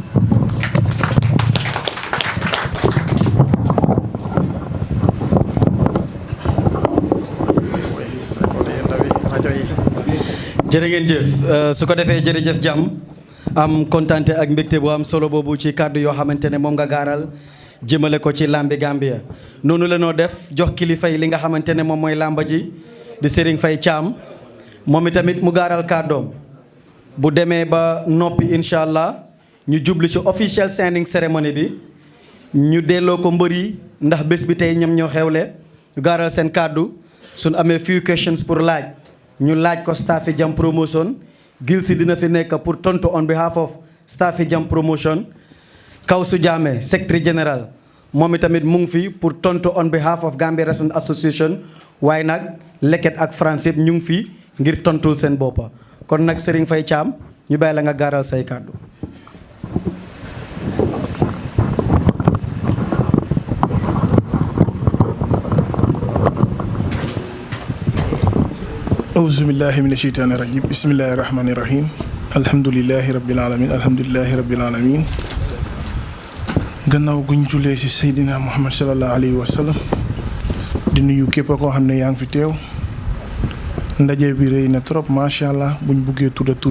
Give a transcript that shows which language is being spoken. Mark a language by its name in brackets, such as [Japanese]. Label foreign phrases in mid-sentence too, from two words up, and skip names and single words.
[Wolof] jërë ngeen jëf su ko defee jërëjëf jàmm am kontaante ak mbégte bu am solo boobu ci kàddu yoo xamante ne moom nga gaaral jëmale ko ci làmbi Gambia noonu la noo def jox kilifa yi li nga xamante ne moom mooy làmba ji di Serigne Faye Thiam moom itamit mu gaaral kàddoom bu demee ba noppi [Arabic] إن شاء الله [Wolof] ñu jublu ci [English] official signing ceremony [Wolof] bi ñu delloo ko mbër yi ndax bés bi tey ñoom ñoo xewle ñu gaaral seen kàddu suñ amee [English] few questions [Wolof] pour laaj ñu laaj ko staffi Jam Promotion Gil si dina fi nekk pour tontu [English] on behalf of [Wolof] staffi Jam Promotion Kawsu Jammeh secretary général moom itamit mu ngi fi pour tontu [English] on behalf of [Wolof] Gambia Wrestling Association waaye nag Leket ak France yëpp ñu ngi fi ngir tontul seen boppa kon nag Serigne Faye Thiam ñu bàyyi la nga gaaral say kàddu. [Arabic] أعوذ بالله من الشيطان الرجيم بسم الله الرحمن الرحيم الحمد لله رب العالمين [Wolof] gannaaw guñ julee ci Seydina Muhammad [Arabic] صلى الله عليه وسلم [Wolof] di nuyu képp koo xam ne yaa ngi fi teew ndaje bi rëy na trop [Arabic] ما شاء الله [Wolof] buñ buggee tudda turi